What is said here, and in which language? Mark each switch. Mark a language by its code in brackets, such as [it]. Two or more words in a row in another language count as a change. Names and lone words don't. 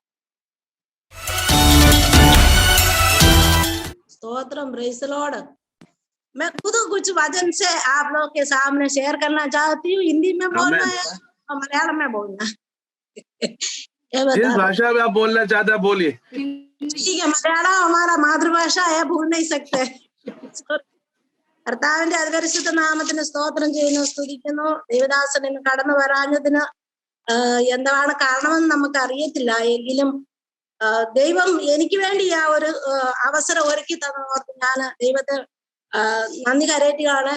[en] स्तोत्रम, praise the Lord. [hi] मैं खुद कुछ वचन से आप लोग के सामने शेयर करना चाहती हूँ। हिंदी में बोलना है और मलयालम में बोलना है। जिस भाषा में आप बोलना चाहते हैं बोलिए। ठीक है, मलयालम हमारा मातृभाषा है, भूल नहीं सकते। [ml] കർത്താവിന്റെ അതിപരിശുദ്ധ നാമത്തിന് സ്തോത്രം ചെയ്യുന്നു, സ്തുതിക്കുന്നു. ദേവദാസൻ ഇന്ന് കടന്നു വരാഞ്ഞതിന് എന്താണ് കാരണമെന്ന് നമുക്ക് അറിയത്തില്ല. എങ്കിലും ദൈവം എനിക്ക് വേണ്ടി ആ ഒരു അവസരം ഒരുക്കി തന്നോർത്ത് ഞാൻ ദൈവത്തെ നന്ദി കരയറ്റുകയാണ്.